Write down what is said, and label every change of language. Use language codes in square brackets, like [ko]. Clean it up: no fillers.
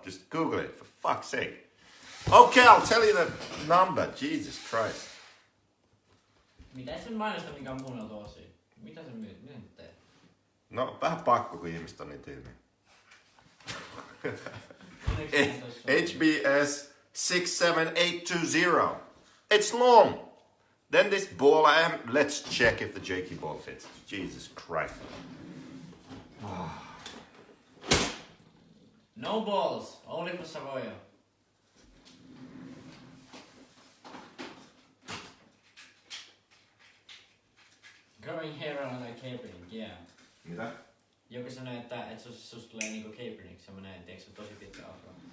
[en] Just Google it, for fuck's sake. Okay, I'll tell you the number. Jesus Christ. [fi] Mitä sun mainosta, mikä on kuunneltu osia? Mitä se myy? No, vähän pakko, kun ihmiset on niin tyhmiä. [en] HBS 67820. It's long. Then this ball let's check if the Jakey ball fits. Jesus Christ. No balls, only for Savoia. Growing hair on like Kaepernick, yeah. [fi] Mitä? Joku sanoi, että susta tulee niinku Kaepernick, semmonen, tiiäks, tosi pitkä afro.